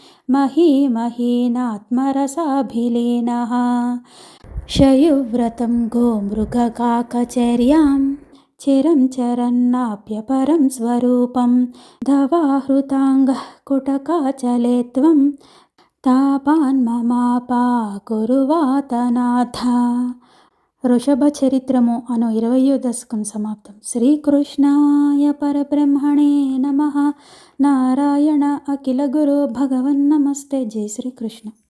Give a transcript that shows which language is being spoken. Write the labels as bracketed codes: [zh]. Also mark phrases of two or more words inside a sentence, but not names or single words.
[sa] महीमहीनात्मरसाभिलीनः शयुव्रतं गोमृगकाकचर्यां चिरं चरन्नाप्यपरं स्वरूपं धवाहृताङ्गः कुटकाचले त्वं తాపాన్మమాపాకురువాతనాథ. [te] వృషభ చరిత్రము అను 20వ దశకం సమాప్తం. [sa] శ్రీకృష్ణాయ పరబ్రహ్మణే నమః. నారాయణ అఖిల గురు భగవన్ నమస్తే. జై శ్రీకృష్ణ.